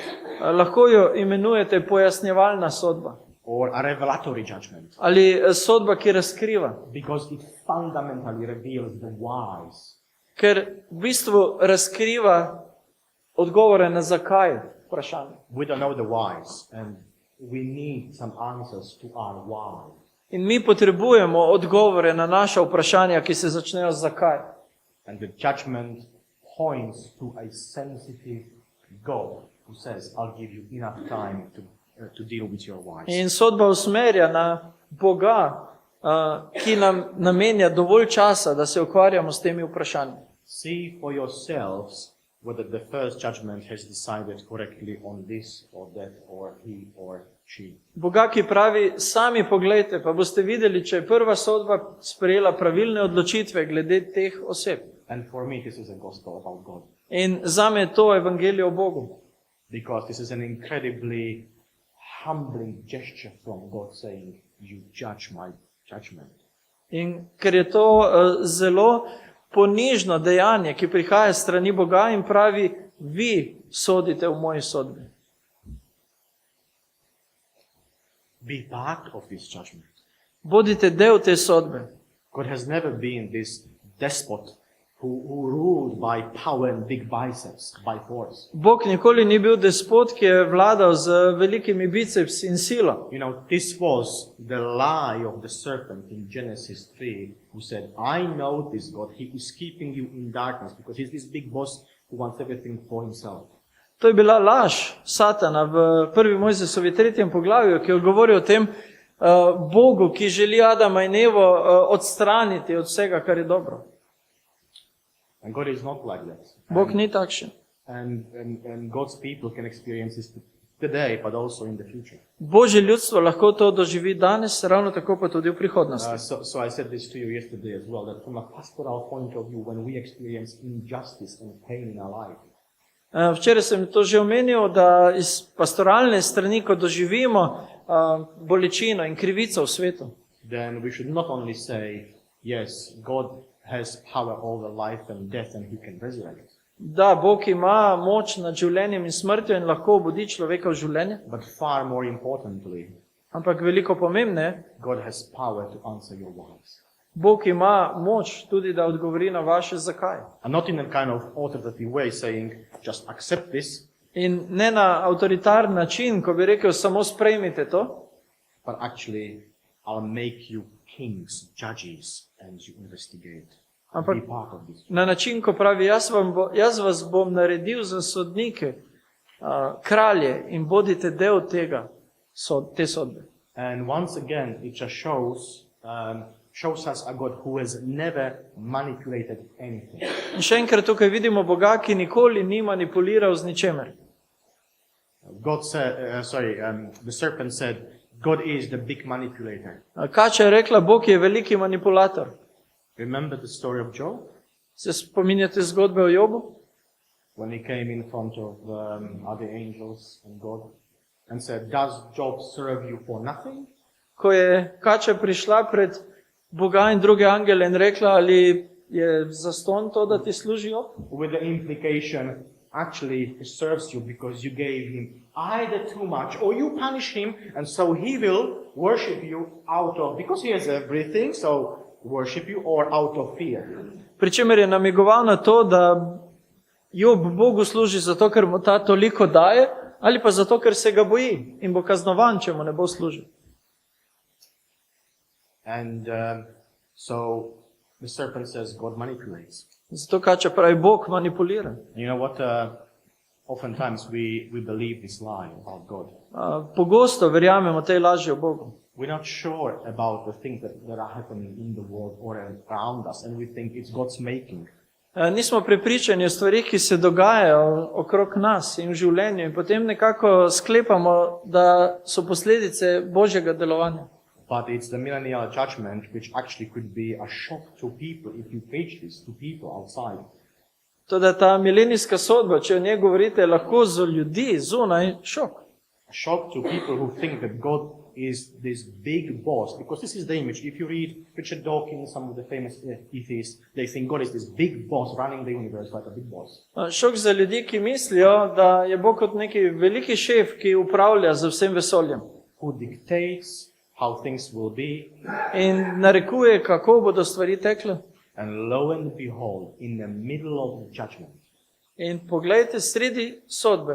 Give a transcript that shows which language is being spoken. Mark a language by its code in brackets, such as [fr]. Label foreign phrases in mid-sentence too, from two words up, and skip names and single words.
[sl] Lahko jo imenujete pojasnjevalna sodba [en] or a revelatory judgment [sl] ali sodba, ki razkriva, [en] because it fundamentally reveals the whys. [sl] ker v bistvu razkriva odgovore na zakaj vprašanje. [en] We don't know the whys, and we need some answers to our why. [sl] In mi potrebujemo odgovore na naša vprašanja, ki se začnejo z zakaj. [en] And the judgment points to a sensitive God who says, I'll give you enough time to deal with your whys. [sl] In sodba usmerja na Boga, ki nam namenja dovolj časa, da se ukvarjamo s temi vprašanji. [en] See for yourselves whether the first judgment has decided correctly on this or that or he or she. [sl] Boga, ki pravi, sami poglejte, pa boste videli, če je prva sodba sprejela pravilne odločitve glede teh oseb. [en] And for me, this is a gospel about God. [sl] In zame je to evangelije o Bogu. [en] Because this is an incredibly humbling gesture from God saying, you judge my judgment. [sl] In ker je to zelo ponižno dejanje, ki prihaja s strani Boga in pravi, vi sodite v moji sodbi. [en] Be part of this judgment. [sl] Bodite del te sodbe. [en] God has never been this despot who ruled by power and big biceps, by force. [sl] Bog nikoli ni bil despot, ki je vladal z velikimi bicepsi in silo. [en] This was the lie of the serpent in Genesis 3, who said, I know this God, he is keeping you in darkness because he's this big boss who wants everything for himself. [sl] To je bila laž Satana v 1. Mojzesovi 3. poglavju, ki je govoril o tem Bogu, ki želi Adama in Evo odstraniti od vsega, kar je dobro. [en] And God is not like that. [sl] Bog ni takšen. [en] And God's people can experience this today, but also in the future. [sl] Božje ljudstvo lahko to doživi danes, ravno tako pa tudi v prihodnosti. [en] So I said this to you yesterday as well, that from a pastoral point of view, when we experience injustice and pain in our life, [sl] Včeraj sem to že omenil, da iz pastoralne strani, ko doživimo bolečino in krivico v svetu, [en] then we should not only say, yes, God has power over life and death and he can resurrect. [sl] Da, Bog ima moč nad življenjem in smrtjo in lahko obudi človeka v življenje, [en] But far more importantly, [sl] ampak veliko pomembneje, [en] God has power to answer your whys. [sl] Bog ima moč tudi, da odgovori na vaše zakaj. [en] And not in a kind of authoritative way saying, just accept this, [sl] In ne na avtoritarni način, ko bi rekel, samo sprejmite to, [en] but actually, I'll make you kings, judges, and you investigate. [sl] Ampak [en] Be part of this. [sl] na način, ko pravi, jaz vas bom naredil za sodnike, kralje in bodite del tega, te sodbe. [en] And once again, it just shows us a God who has never manipulated anything. [sl] In še enkrat tukaj vidimo Boga, ki nikoli ni manipuliral z ničemer. [en] God said, the serpent said, God is the big manipulator. [sl] Kača je rekla, Bog je veliki manipulator. [en] Remember the story of Job? [sl] Se spominjate zgodbe o Jobu? [en] When he came in front of other angels and God and said, does Job serve you for nothing? [sl] Ko je Kača prišla pred Boga in druge angele in rekla, ali je zastonj to, da ti služi Job? [en] With the implication, actually, he serves you because you gave him either too much or you punish him, and so he will worship you out of, because he has everything, so worship you, or out of fear. [sl] Pričemer je namigoval na to, da Job Bogu služi zato, ker mu ta toliko daje, ali pa zato, ker se ga boji in bo kaznovan, če mu ne bo služil. [en] And so the serpent says God manipulates. [sl] Zato Kača pravi, Bog manipulira. [en] You know what? Oftentimes we believe this lie about God. [sl] Pogosto verjamemo tej laži o Bogu. [en] We're not sure about the things that are happening in the world or around us, and we think it's God's making. [sl] Nismo prepričani o stvarih, ki se dogajajo okrog nas in v življenju, in potem nekako sklepamo, da so posledice Božjega delovanja. [en] But it's the millennial judgment which actually could be a shock to people if you preach this to people outside. [sl] Toda ta milenijska sodba, če o njej govorite, je lahko za ljudi zunaj šok. [en] A shock to people who think that God is this big boss, because this is the image. If you read Richard Dawkins, some of the famous atheists, they think God is this big boss running the universe like a big boss. [sl] Šok za ljudi, ki mislijo, da je Bog kot neki veliki šef, ki upravlja z vsem vesoljem [en] Who dictates how things will be, [sl] in narekuje, kako bodo stvari tekle. [en] and lo and behold, in the middle of the judgment, [sl] In poglejte, sredi sodbe,